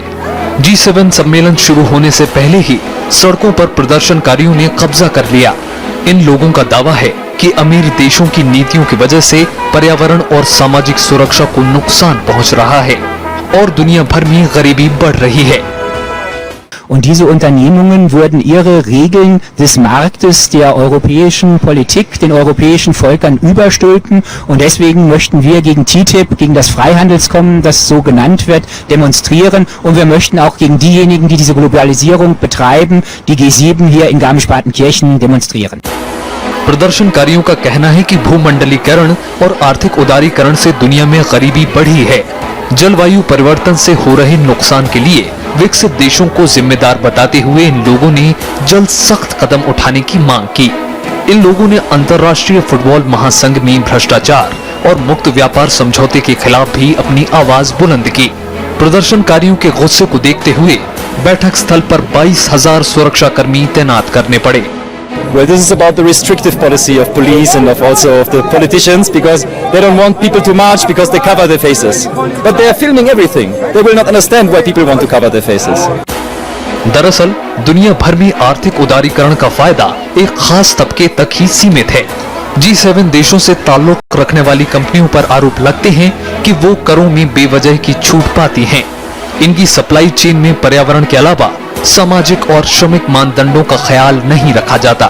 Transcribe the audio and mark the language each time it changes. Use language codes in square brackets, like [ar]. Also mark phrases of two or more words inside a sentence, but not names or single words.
[hi] G7 सम्मेलन शुरू होने से पहले ही सड़कों पर प्रदर्शनकारियों ने कब्जा कर लिया। इन लोगों का दावा है कि अमीर देशों की नीतियों की वजह से पर्यावरण और सामाजिक सुरक्षा को नुकसान पहुंच रहा है और दुनिया भर में गरीबी बढ़ रही है। [de] Und diese Unternehmungen würden ihre Regeln des Marktes der europäischen Politik den europäischen Völkern überstülpen. Und deswegen möchten wir gegen TTIP, gegen das Freihandelskommen, das so genannt wird, demonstrieren. Und wir möchten auch gegen diejenigen, die diese Globalisierung betreiben, die G7 hier in Garmisch-Partenkirchen demonstrieren. [hi] प्रदर्शनकारियों का कहना है कि भूमंडलीकरण और आर्थिक उदारीकरण से दुनिया में गरीबी बढ़ी है। जलवायु परिवर्तन से हो रहे नुकसान के लिए विकसित देशों को जिम्मेदार बताते हुए इन लोगों ने जल्द सख्त कदम उठाने की मांग की। इन लोगों ने अंतर्राष्ट्रीय फुटबॉल महासंघ में भ्रष्टाचार और मुक्त व्यापार समझौते के खिलाफ भी अपनी आवाज बुलंद की। प्रदर्शनकारियों के गुस्से को देखते हुए बैठक स्थल पर 22,000 सुरक्षा कर्मी तैनात करने पड़े। [en] Well, this is about the restrictive policy of police and also of the politicians, because they don't want people to march because they cover their faces. But they are filming everything. They will not understand why people want to cover their faces. [hi] दरअसल दुनिया भर में आर्थिक उदारीकरण का फायदा एक खास तबके तक ही सीमित है। G7 देशों से ताल्लुक रखने वाली कंपनियों पर आरोप लगते हैं कि वो करों में बेवजह की छूट पाती हैं। इनकी [en] supply chain [hi] में पर्यावरण के अलावा सामाजिक और श्रमिक मानदंडों का ख्याल नहीं रखा जाता।